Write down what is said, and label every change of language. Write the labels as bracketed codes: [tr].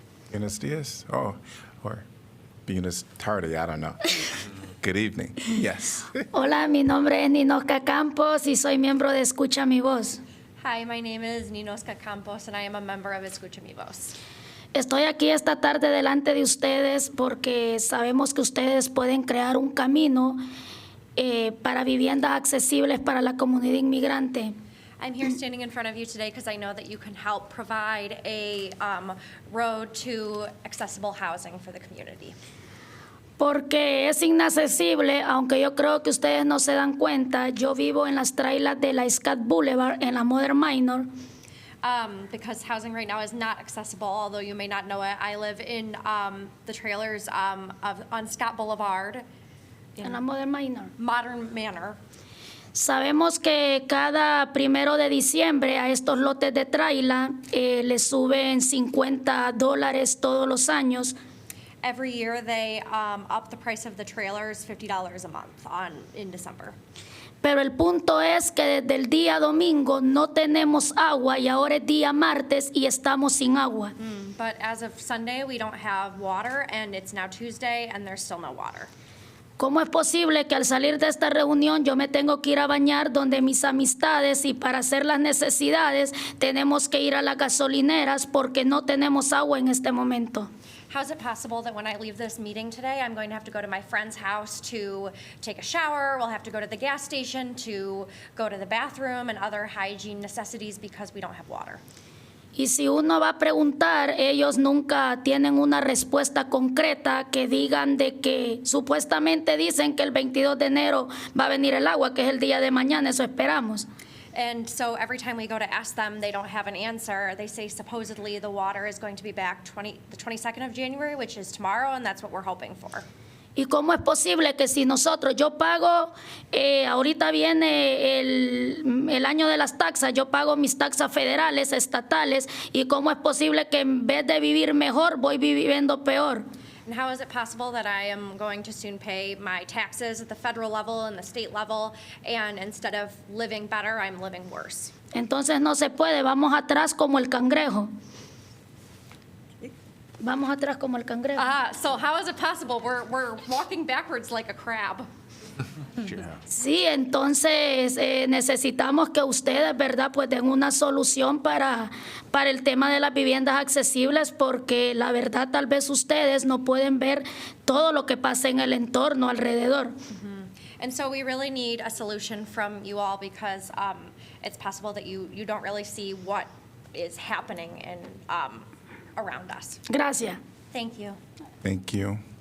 [es] Buenos dias, [en] or [es] buenos tarde, [en] I don't know. Good evening. Yes. [es] Hola, mi nombre es Ninosca Campos y soy miembro de Escucha Mi Voz. [en] Hi, my name is Ninosca Campos and I am a member of Escucha Mi Voz. [es] Estoy aquí esta tarde delante de ustedes porque sabemos que ustedes pueden crear un camino para viviendas accesibles para la comunidad inmigrante. [en] I'm here standing in front of you today because I know that you can help provide a road to accessible housing for the community. [es] Porque es inaccesible, aunque yo creo que ustedes no se dan cuenta, yo vivo en las trailas de la Scott Boulevard en la Modern Minor. [en] Because housing right now is not accessible, although you may not know it. I live in the trailers on Scott Boulevard. [es] En la Modern Minor. [en] Modern Manor. [es] Sabemos que cada 1 de diciembre a estos lotes de traila les suben $50 todos los años. [en] Every year they up the price of the trailers $50 a month in December. [es] Pero el punto es que desde el día domingo no tenemos agua y ahora es día martes y estamos sin agua. [en] But as of Sunday we don't have water and it's now Tuesday and there's still no water. [es] ¿Cómo es posible que al salir de esta reunión yo me tengo que ir a bañar donde mis amistades y para hacer las necesidades tenemos que ir a las gasolineras porque no tenemos agua en este momento? [en] How is it possible that when I leave this meeting today, I'm going to have to go to my friend's house to take a shower, we'll have to go to the gas station to go to the bathroom and other hygiene necessities because we don't have water? [es] Y si uno va a preguntar, ellos nunca tienen una respuesta concreta que digan de que supuestamente dicen que el 22 de enero va a venir el agua, que es el día de mañana, eso esperamos. [en] And so every time we go to ask them, they don't have an answer. They say supposedly the water is going to be back the 22nd of January, which is tomorrow, and that's what we're hoping for. [es] ¿Y cómo es posible que si nosotros, yo pago, ahorita viene el año de las taxas, yo pago mis taxas federales, estatales, y cómo es posible que en vez de vivir mejor, voy viviendo peor? [en] And how is it possible that I am going to soon pay my taxes at the federal level and the state level, and instead of living better, I'm living worse? [es] Entonces no se puede, vamos atrás como el cangrejo. Vamos atrás como el cangrejo. [en] So how is it possible? We're walking backwards like a crab. [es] Sí, entonces necesitamos que ustedes, ¿verdad?, pues den una solución para el tema de las viviendas accesibles, porque la verdad tal vez ustedes no pueden ver todo lo que pasa en el entorno alrededor. [en] And so we really need a solution from you all because it's possible that you don't really see what is happening in, around us. [es] Gracias. [en] Thank you. Thank you.